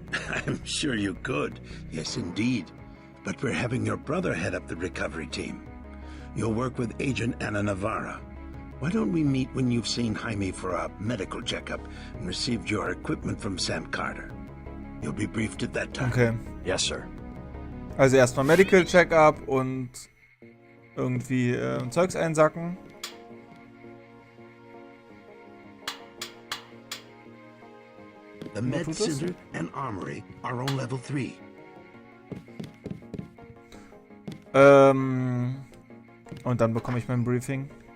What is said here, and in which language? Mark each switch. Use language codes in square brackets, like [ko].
[en] I'm sure you could. Yes, indeed. But we're having your brother head up the recovery team. You'll work with Agent Ana Navarra. Why don't we meet when you've seen Jaime for a medical checkup and received your equipment from Sam Carter? You'll be briefed at that time. Okay. Yes, sir. [de] Also erstmal Medical Checkup und irgendwie Zeugs einsacken. [en] The Med Center and Armory are on level 3. [de] Und dann bekomme ich mein Briefing.